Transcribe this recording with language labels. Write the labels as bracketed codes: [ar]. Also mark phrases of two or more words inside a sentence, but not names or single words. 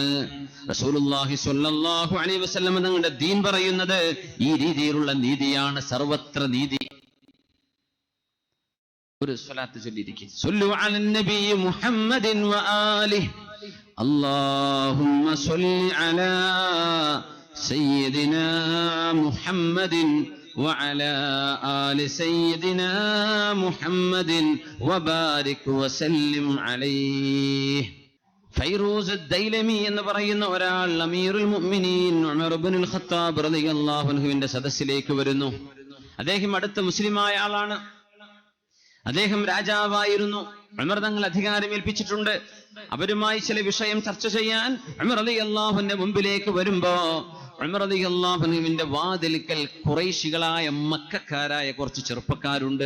[ml] റസൂലുള്ളാഹി [ar] صلى الله عليه وسلم [ml] തങ്ങളുടെ ദീൻ പറയുന്നത് ഈ രീതിയിലുള്ള നീതിയാണ്, സർവത്ര നീതി. ഒരു സ്വലാത്ത് ചൊല്ലിയിരിക്കും. [ar] صلوا على النبي محمد وآله اللهم صل على سيدنا محمد وعلى آل سيدنا محمد وبارك وسلم عليه. [ml] ഫൈറൂസ് ദൈലമി എന്ന് പറയുന്ന ഒരാൾ [ar] أمير المؤمنين [ml] ഉമർ ഇബ്നുൽ ഖത്താബ് [ar] رضي الله عنه [ml] സദസ്സിലേക്ക് വരുന്നു. അദ്ദേഹം അടുത്ത മുസ്ലിമായ ആളാണ്. അദ്ദേഹം രാജാവായിരുന്നു. ഉമർ തങ്ങൾ അധികാരം ഏൽപ്പിച്ചിട്ടുണ്ട്. അവരുമായി ചില വിഷയം ചർച്ച ചെയ്യാൻ ഉമർ റളിയല്ലാഹുവിന്റെ മുമ്പിലേക്ക് വരുമ്പോ ഉമർ [ar] رضي الله عنه [ml] വാതിൽക്കൽ ഖുറൈശികളായ മക്കക്കാരായ കുറച്ച് ചെറുപ്പക്കാരുണ്ട്.